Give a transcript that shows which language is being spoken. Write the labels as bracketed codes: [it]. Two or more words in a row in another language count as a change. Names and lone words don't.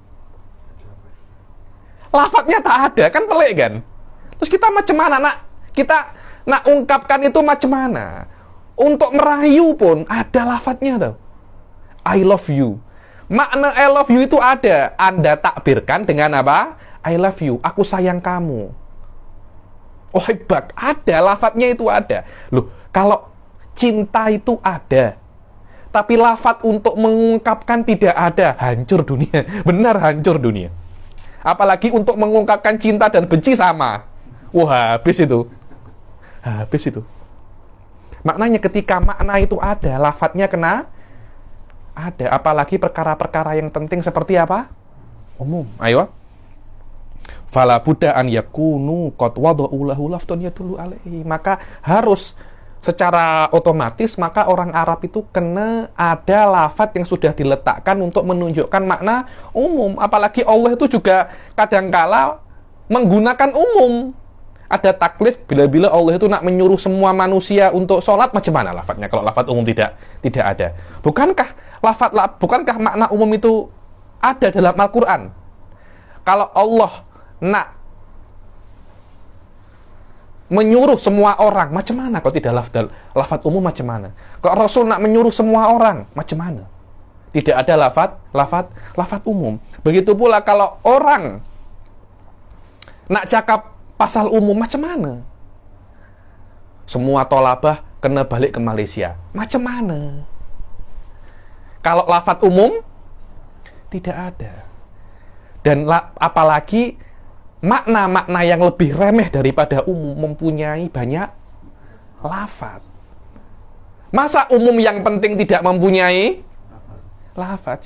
[ms] Lafadznya tak ada, kan pelik kan? Terus kita macam mana kita nak ungkapkan itu macam mana? Untuk merayu pun ada lafadznya tau. [en] I love you. Makna I love you [ms] itu ada. Anda takbirkan dengan apa? [en] I love you. [ms] Aku sayang kamu. Oh hebat. Ada. Lafadznya itu ada. Loh, kalau cinta itu ada. Tapi lafadz untuk mengungkapkan tidak ada. Hancur dunia. Benar hancur dunia. Apalagi untuk mengungkapkan cinta dan benci sama. Wah, habis itu. Habis itu. Maknanya ketika makna itu ada, lafadznya kena ada. Apalagi perkara-perkara yang penting seperti apa? Umum. Ayo. [ar] فلا بد أن يكون قد وضعوا له لفظا يدل عليه. [ms] Maka harus secara otomatis maka orang Arab itu kena ada lafadz yang sudah diletakkan untuk menunjukkan makna umum. Apalagi Allah itu juga kadangkala menggunakan umum. Ada taklif bila-bila Allah itu nak menyuruh semua manusia untuk sholat, macam mana lafadznya kalau lafadz umum tidak ada? Bukankah makna umum itu ada dalam Al-Qur'an? Kalau Allah nak menyuruh semua orang, macam mana kalau tidak lafadz umum macam mana? Kalau Rasul nak menyuruh semua orang, macam mana? Tidak ada lafadz umum. Begitu pula kalau orang nak cakap pasal umum, macam mana? Semua tolabah kena balik ke Malaysia. Macam mana? Kalau lafadz umum tidak ada. Dan apalagi makna-makna yang lebih remeh daripada umum mempunyai banyak lafadz. Masa umum yang penting tidak mempunyai lafadz?